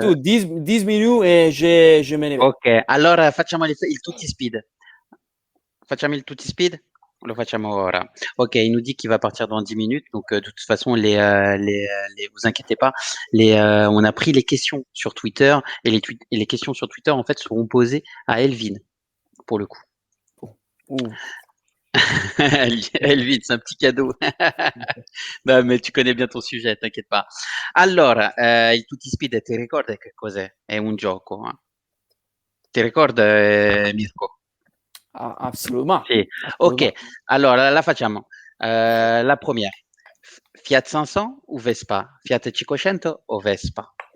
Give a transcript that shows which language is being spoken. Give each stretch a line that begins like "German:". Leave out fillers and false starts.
French: Dis tu, 10 minutes et je me ne vais.
Italian: Ok, allora facciamo il tutti speed. Facciamo il tutti speed? Lo facciamo ora.
French: Ok, il nous dit qu'il va partir dans 10 minutes. Donc, de toute façon, vous inquiétez pas. On a pris les questions sur Twitter et les questions sur Twitter, en fait, seront posées à Elvin, pour le coup. Elvin, c'est un petit cadeau. No, mais tu connais bien ton sujet, t'inquiète pas.
Italian: Allora, il tutti speed, ti ricordi che cos'è? È un gioco. Ti ricordi, Mirko?
French: Absolument.
Italian: Sì. Ok, allora la facciamo.
French: La première.
Italian: Fiat 500 o Vespa? Fiat 500 o Vespa?